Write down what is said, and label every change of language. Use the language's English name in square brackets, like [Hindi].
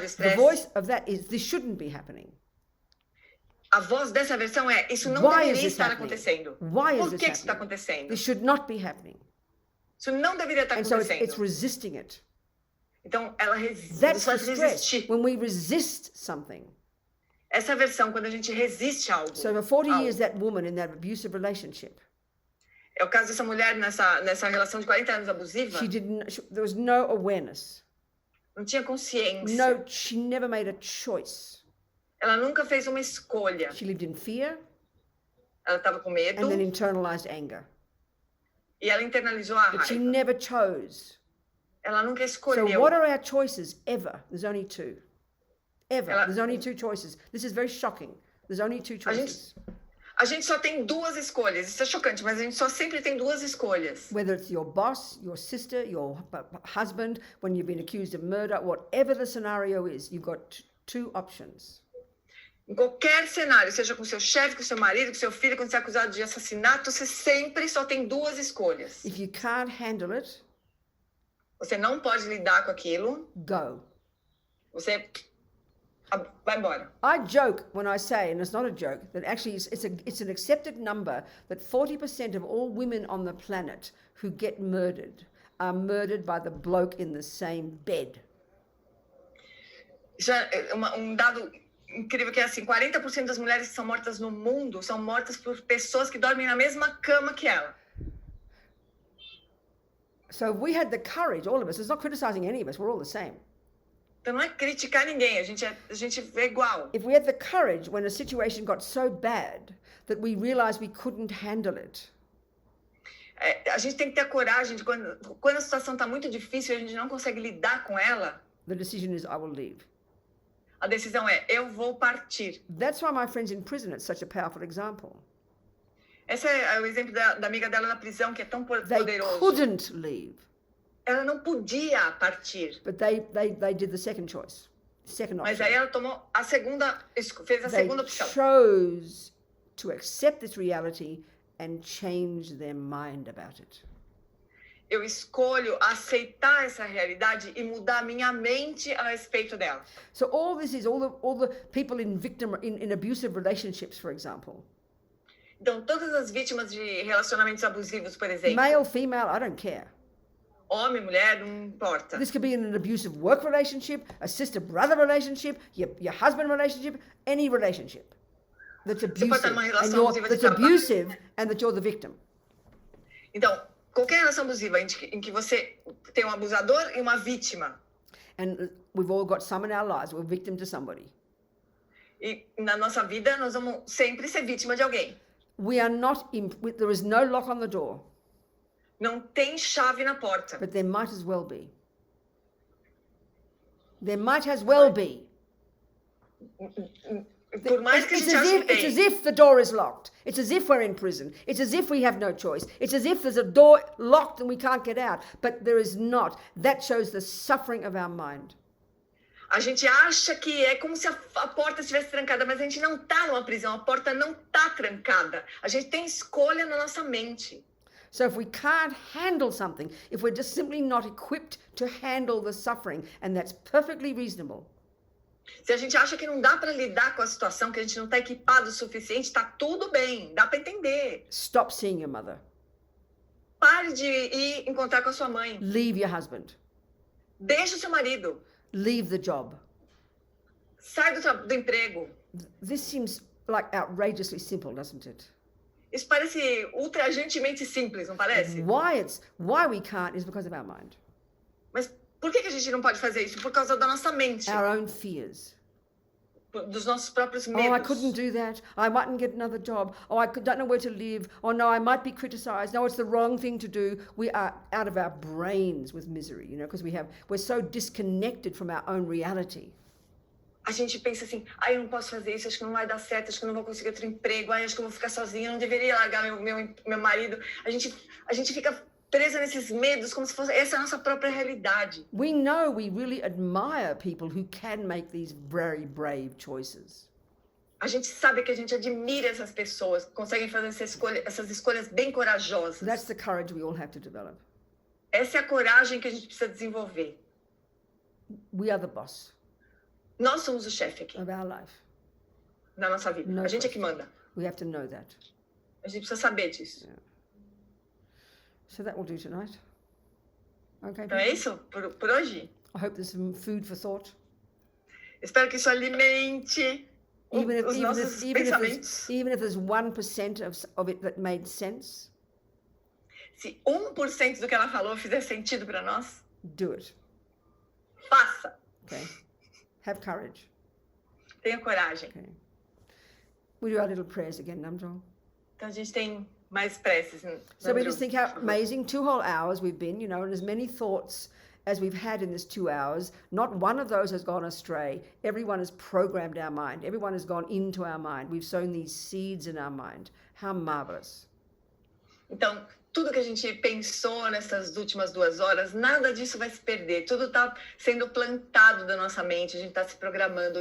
[English] the [Portuguese] estresse. [English] voice of that is, this shouldn't be happening. [Portuguese] A voz dessa versão é, isso não [English] Why is [Portuguese] deveria [English] this [Portuguese] estar [English] happening? [Portuguese] acontecendo. [English] Why is [Portuguese] Por [English] this [Portuguese] que isso está [English] happening? [Portuguese] acontecendo? [English] This should not be happening. [Portuguese] Isso não deveria estar [English] And so [Portuguese] acontecendo. [English] it's resisting it. [Portuguese] Então, ela resiste, [English] That's the [Portuguese] faz [English] stress. [Portuguese] resistir. [English] When we resist something. [Portuguese] Essa versão, quando a gente resiste a algo. [English] So for 40 years, that woman in that abusive relationship, [Portuguese] É o caso dessa mulher nessa relação de 40 anos abusiva. [English] there was no awareness. [Portuguese] Não tinha consciência. [English] No, she never made a choice. [Portuguese] Ela nunca fez uma escolha. [English] She lived in fear [Portuguese] Ela estava com medo [English] and then internalized anger. [Portuguese] e ela internalizou a [English] But she [Portuguese] raiva. [English] never chose. [Portuguese] Ela nunca [English] So [Portuguese] escolheu. [English] what are our choices ever? There's only 2. Ever. [Portuguese] Ela- [English] There's only 2 choices. This is very shocking. There's only 2 choices. [Portuguese] A gente só tem 2 escolhas. Isso é chocante, mas a gente só sempre tem 2 escolhas. [English] Whether it's your boss, your sister, your husband, when you've been accused of murder, whatever the scenario is, you've got 2 options. [Portuguese] Em qualquer cenário, seja com seu chefe, com seu marido, com seu filho, quando você é acusado de assassinato, você sempre só tem 2 escolhas. [English] If you can't handle it, [Portuguese] Você não pode lidar com aquilo, [English] go. [Portuguese] você vai embora. [English] I joke when I say, and it's not a joke, that actually it's an accepted number that 40% of all women on the planet who get murdered are murdered by the bloke in the same bed. [Portuguese] Isso é um dado incrível que é assim, 40% das mulheres que são mortas no mundo são mortas por pessoas que dormem na mesma cama que ela. [English] So if we had the courage, all of us, it's not criticizing any of us, we're all the same. [Portuguese] Então não é criticar ninguém, a gente é igual. [English] If we had the courage when a situation got so bad that we realized we couldn't handle it, [Portuguese] A gente tem que ter a coragem de quando a situação está muito difícil e a gente não consegue lidar com ela, [English] the decision is I will leave. [Portuguese] a decisão é eu vou partir. [English] That's why my friend's in prison, it's such a powerful example. [Portuguese] Esse é o exemplo da amiga dela na prisão, que é tão [English] They [Portuguese] poderoso. [English] couldn't leave, [Portuguese] Ela não podia partir, [English] but they did the second choice, second [Portuguese] mas [English] option. [Portuguese] aí ela tomou a segunda, fez a [English] They [Portuguese] segunda opção. [English] chose to accept this reality and change their mind about it. [Portuguese] eu escolho aceitar essa realidade e mudar a minha mente a respeito dela. [English] So all this is all the people in abusive relationships, for example. [Portuguese] Então, todas as vítimas de relacionamentos abusivos, por exemplo, [English] Male, female, I don't care. [Portuguese] homem, mulher, não importa. [English] This could be in an abusive work relationship, a sister-brother relationship, your husband relationship, any relationship that's abusive, and that you're the victim. [Portuguese] Então, qualquer relação abusiva em que você tem um abusador e uma vítima. [English] And we've all got some in our lives. We're victim to somebody. [Portuguese] E na nossa vida, nós vamos sempre ser vítima de alguém. [English] There is no lock on the door. [Portuguese] Não tem chave na porta. [English] But there might as well be. There might as well be. [Portuguese] Por mais que a gente ache que tem. [English] It's as if the door is locked. It's as if we're in prison. It's as if we have no choice. It's as if there's a door locked and we can't get out. But there is not. That shows the suffering of our mind. [Portuguese] A gente acha que é como se a porta estivesse trancada, mas a gente não está numa prisão. A porta não está trancada. A gente tem escolha na nossa mente. [English] So if we can't handle something, if we're just simply not equipped to handle the suffering, and that's perfectly reasonable. [Portuguese] Se a gente acha que não dá para lidar com a situação, que a gente não está equipado o suficiente, está tudo bem, dá para entender. [English] Stop seeing your mother. [Portuguese] Pare de ir encontrar com a sua mãe. [English] Leave your husband. [Portuguese] Deixa o seu marido. [English] Leave the job. [Portuguese] Sai do emprego. [English] This seems like outrageously simple, doesn't it? [Portuguese] Isso parece ultrajantemente simples, não parece? [English] Why we can't is because of our mind. [Portuguese] Mas por que a gente não pode fazer isso? Por causa da nossa mente. [English] Our own fears. [Portuguese] Dos nossos próprios medos. [English] Oh, I couldn't do that. I mightn't get another job. Oh, don't know where to live. Oh, no, I might be criticized. No, it's the wrong thing to do. We are out of our brains with misery, because we're so disconnected from our own reality. [Portuguese] A gente pensa assim, eu não posso fazer isso, acho que não vai dar certo, acho que não vou conseguir outro emprego, acho que eu vou ficar sozinha, eu não deveria largar meu marido. A gente fica presa nesses medos como se fosse essa é a nossa própria realidade. [English] We know we really admire people who can make these very brave choices. [Portuguese] A gente sabe que a gente admira essas pessoas que conseguem fazer essas escolhas bem corajosas. [English] That's the courage we all have to develop. [Portuguese] Essa é a coragem que a gente precisa desenvolver. [English] We are the boss. [Portuguese] Nós somos o chefe aqui. [English] Of our life. [Portuguese] Na nossa vida. A gente é que manda. [English] We have to know that. [Portuguese] A gente precisa saber disso. [English] Yeah. So that will do tonight. Okay. [Portuguese] Então é isso por hoje. [English] I hope there's some food for thought. [Portuguese] Espero que isso alimente os nossos pensamentos. [English] Even if there's 1% of it that made sense. [Portuguese] Se 1% do que ela falou fizer sentido para nós, [English] do it. [Portuguese] Faça. [English] Okay. Have courage. [Portuguese] Tenha coragem. [English] Okay. We do our little prayers again, Namjol. Então a gente tem mais preces. So we just think how amazing 2 whole hours we've been, and as many thoughts as we've had in this 2 hours, not one of those has gone astray. Everyone has programmed our mind. Everyone has gone into our mind. We've sown these seeds in our mind. How marvelous. [Portuguese] Então, tudo que a gente pensou nessas últimas 2 horas, nada disso vai se perder. Tudo está sendo plantado da nossa mente, a gente está se programando.